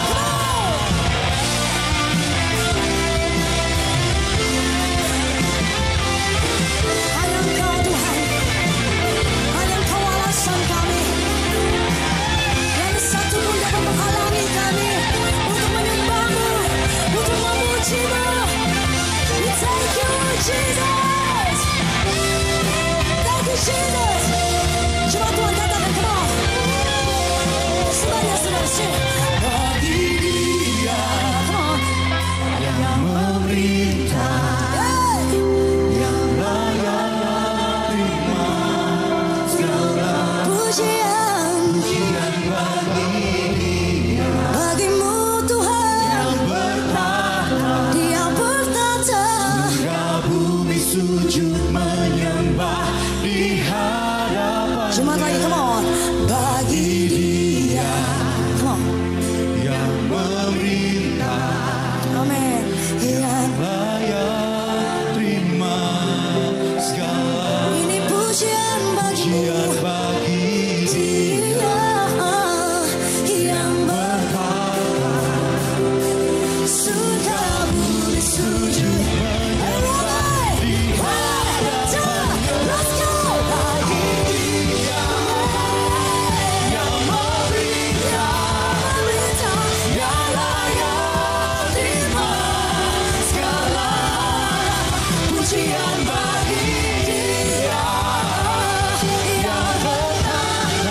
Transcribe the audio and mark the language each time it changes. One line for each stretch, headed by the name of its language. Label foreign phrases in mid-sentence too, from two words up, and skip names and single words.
Indonesian: Hanya Engkau Tuhan, hanya Engkau alasan kami. Yang satu pun dapat menghalangi kami untuk menyembah-Mu, untuk memuji-Mu.
English: We thank you, Jesus. Thank you, Jesus.
Indonesian: Coba Tuhan katakan,
English: come on.
Indonesian: Semuanya sudah bagi Dia,
English: come on,
Indonesian: Yang memerintah, yang layak terima segala pujian bagi Dia bagimu Tuhan. yang bertahta. Dia bertata. Surga bumi sujud menyembah di hadapan Cuma lagi,
English: come on.
Indonesian: Bagi Dia,
English: come on.
Indonesian: yang memerintah, Amen. Yang layak terima segala ini pujian bagimu. pujian bagi Dia Dia yang bertahta. surga bumi sujud menyembah di hadapan-Nya.
English: Let's go.
Indonesian: Bagi Dia Yang memerintah, memerintah. yang layak terima segala pujian bagi Dia yang bertahta.